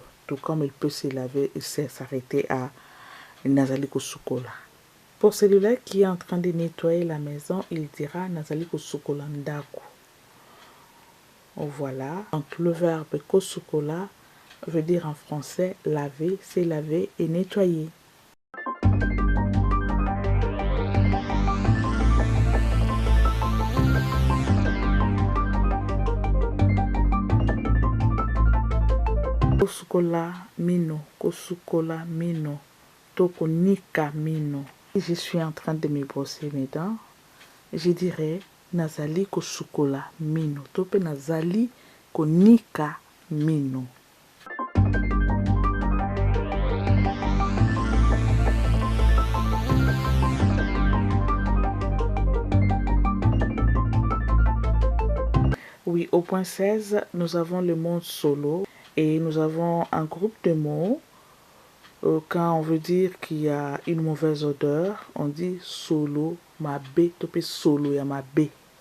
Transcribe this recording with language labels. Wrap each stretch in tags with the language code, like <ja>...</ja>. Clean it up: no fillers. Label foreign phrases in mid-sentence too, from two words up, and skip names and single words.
<fr>Tout comme il peut se laver et s'arrêter à</fr> <ln>Nazali kosukola.</ln> <fr>Pour celui-là qui est en train de nettoyer la maison, il dira</fr> <ln>Nazali kosukola ndako.</ln> <fr>Voilà. Donc le verbe kosukola veut dire en français laver, c'est laver et nettoyer.</fr> <ln>Kosukola mino, kosukola mino, toko nika mino.</ln> <fr>Je suis en train de me brosser mes dents, je dirais</fr> <ln>Nazali kosukola mino, tope nazali konika mino.</ln> <fr>Oui, au point 16, nous avons le mot solo et nous avons un groupe de mots Quand on veut dire qu'il y a une mauvaise odeur, on dit</fr> <ln>solo ma bé, topé solo ya ma bé.</ln>